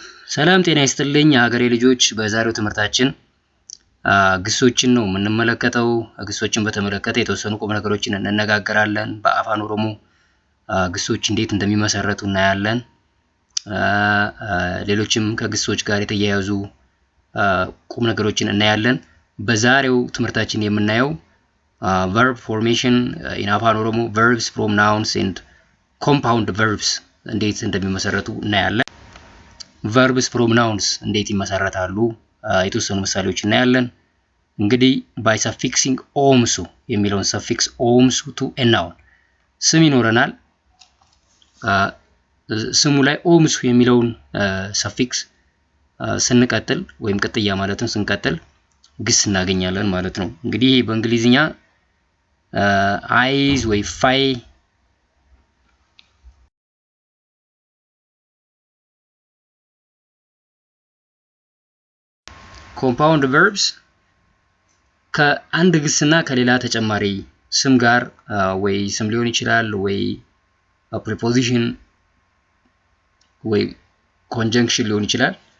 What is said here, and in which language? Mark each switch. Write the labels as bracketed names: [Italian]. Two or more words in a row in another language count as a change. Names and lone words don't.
[Amharic] ሰላም ጤና ይስጥልኝ የሀገሬ ልጆች። በዛሬው ትምህርታችን ግሶችን ነው የምንመለከተው። ግሶችን በተመለከተ የተወሰኑ ቁም ነገሮችን እንነጋገራለን። በአፋን ኦሮሞ ግሶች እንዴት እንደሚመሰረቱ እናያለን። ሌሎችም ከግሶች ጋር የተያያዙ ቁም ነገሮችን እናያለን። በዛሬው ትምህርታችን የምናየው [English] verb formation in አፋን ኦሮሞ verbs from nouns and compound verbs [Amharic] እንዴት እንደሚመሰረቱ እናያለን። [English] verbs from nouns [Amharic] እንዴት ይመሰረታሉ የተወሰኑ ምሳሌዎች እናያለን። እንግዲህ [English] by suffixing [Amharic] ኦምሱ የሚለውን suffix ኦምሱ [English] to a noun [Amharic] ስም ይኖረናል። ስሙ ላይ ኦምሱ የሚለውን suffix ስንቀጥል ወይም ቅጥያ ማለትም ስንቀጥል ግስ እናገኛለን ማለት ነው። እንግዲህ በእንግሊዝኛ eyes ወይ ፋይ [English] compound verbs [Amharic] ከአንድ ግስና ከሌላ ተጨማሪ ስም ጋር ወይ ስም ሊሆን ይችላል ወይ preposition ወይ conjunction ሊሆን ይችላል።